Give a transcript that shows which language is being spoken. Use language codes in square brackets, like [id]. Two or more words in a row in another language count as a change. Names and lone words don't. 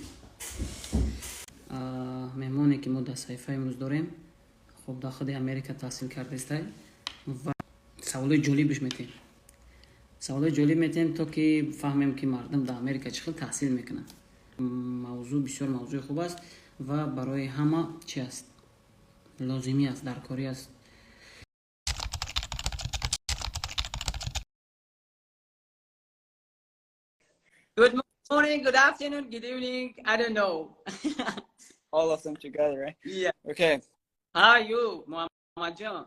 [tg] Меҳмоне ки мо дар саҳифа имрӯз дорем, хуб дар худи Америка таҳсил кардестай ва саволои ҷолибиш метем. Саволои ҷолиб метем, то ки фаҳмем ки мардум дар Америка чӣ хел таҳсил мекунанд. Мавзӯъ бисёр мавзӯи хуб аст ва барои ҳама чи аст? Лозимӣ аст, даркорӣ аст. [en] Good morning, good afternoon, good evening. I don't know. All of them together, right? Yeah. Okay. How are you, Muhammad John?